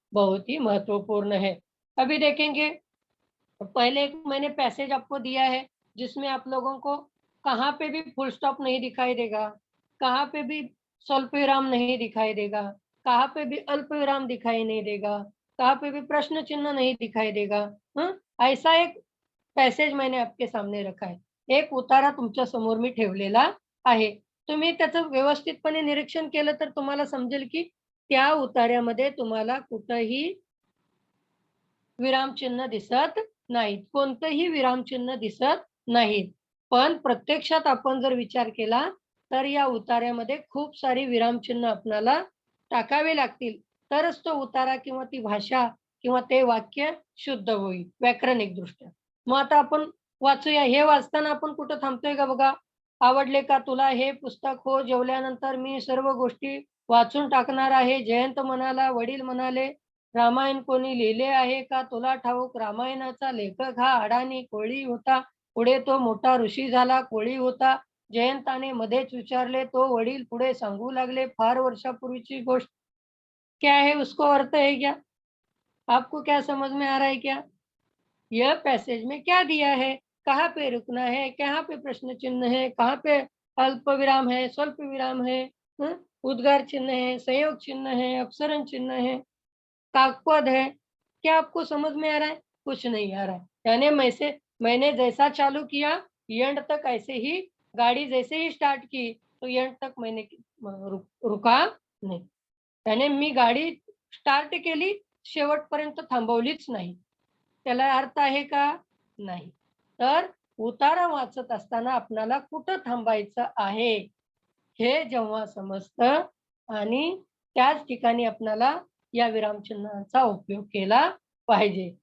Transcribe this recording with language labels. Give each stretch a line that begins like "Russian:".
Hindi: बहुत ही महत्वपूर्ण है। अभी देखेंगे, पहले एक मैंने पैसेज आपको दिया है जिसमें आप लोगों को कहाँ पे भी फुल स्टॉप नहीं दिखाई देगा, कहाँ पे भी स्वल्पविराम नहीं दिखाई देगा, कहाँ पे भी अल्पविराम दिखाई नहीं देगा, कहाँ पे भी प्रश्न चिन्ह नहीं दिखाई देगा। हं? ऐसा एक पॅसेज मैंने आपके सामने रखा
Marathi: आहे. एक उतारा तुमच्या समोर मी ठेवलेला आहे. तुम्ही त्याचं व्यवस्थितपणे निरीक्षण केलं तर तुम्हाला समजेल, की त्या उतार्यामध्ये तुम्हाला कुठंही विरामचिन्ह दिसत नाहीत. कोणतंही विरामचिन्ह दिसत नाहीत. पण प्रत्यक्षात आपण जर विचार केला, तर या उतार्यामध्ये खूप सारी विरामचिन्ह आपल्याला टाकावे लागतील. तरच तो उतारा किंवा ती भाषा किंवा ते वाक्य शुद्ध होईल व्याकरणिकदृष्ट्या. मग आता आपण वाचूया. हे वाचताना आपण कुठं थांबतोय का बघा? आवडले का तुला हे पुस्तक? हो, जेवल्यानंतर मी सर्व गोष्टी वाचून टाकणार आहे. जयंत म्हणाला. वडील म्हणाले, रामायण कोणी लिहिले आहे का? तुला ठाऊक रामायणाचा लेखक हा अडाणी कोळी होता. पुढे तो मोठा ऋषी झाला, कोळी होता. जयंताने मध्येच विचारले. तो वडील पुढे सांगू लागले, फार वर्षापूर्वीची गोष्ट.
Hindi: क्या है उसको अर्थ है क्या? आपको क्या समझ में आ रहा है क्या? यह पैसेज में क्या दिया है? कहाँ पे रुकना है? कहाँ पे प्रश्न चिन्ह है? कहाँ पे अल्प विराम है, स्वल्प विराम है? उद्गार चिन्ह है, संयोग चिन्ह है, अपसरण चिन्ह है, काकपद है। क्या आपको समझ में आ रहा है? कुछ नहीं आ रहा है। यानी मैंने जैसा चालू किया, एंड तक ऐसे ही गाड़ी जैसे ही स्टार्ट की, तो एंड तक मैंने रुका नहीं.
Marathi: त्याने मी गाडी स्टार्ट केली, शेवटपर्यंत थांबवलीच नाही. त्याला अर्थ आहे का? नाही. तर उतारा वाचत असताना आपल्याला कुठं थांबायचं आहे, हे जेव्हा समजतं आणि त्याच ठिकाणी आपल्याला या विरामचिन्हाचा उपयोग केला पाहिजे.